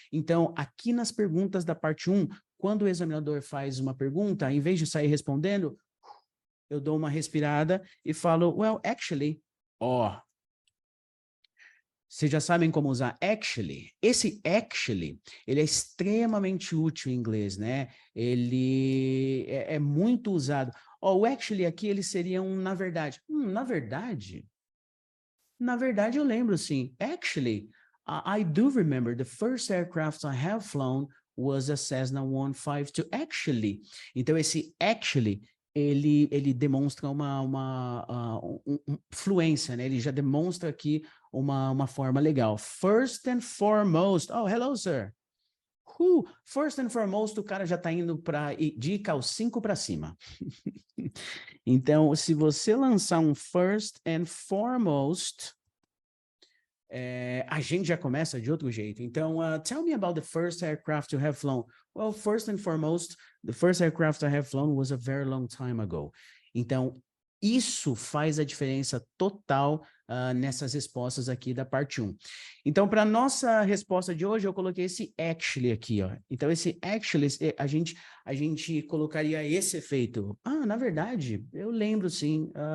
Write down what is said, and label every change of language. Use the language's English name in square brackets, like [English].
[Portuguese] Então, aqui nas perguntas da parte 1, quando o examinador faz uma pergunta, em vez de sair respondendo, eu dou uma respirada e falo, [English] well, actually, [Portuguese] vocês já sabem como usar actually? Esse actually, ele é extremamente útil em inglês, né? Ele é muito usado. O actually aqui, ele seria um na verdade. Na verdade? Na verdade, eu lembro, sim. [English] Actually, I do remember the first aircraft I have flown was a Cessna 152. Actually. [Portuguese] Então, esse actually, ele demonstra uma fluência, né? Ele já demonstra aqui uma forma legal. [English] First and foremost. Oh, hello, sir. First and foremost, [Portuguese] o cara já está indo de calcinco para cima. Então, se você lançar um [English] first and foremost, [Portuguese] a gente já começa de outro jeito. Então, [English] tell me about the first aircraft you have flown. Well, first and foremost, the first aircraft I have flown was a very long time ago. [Portuguese] Então, isso faz a diferença total nessas respostas aqui da parte 1. Então, para a nossa resposta de hoje, eu coloquei esse actually aqui, ó. Então, esse actually, a gente colocaria esse efeito. Na verdade, eu lembro sim.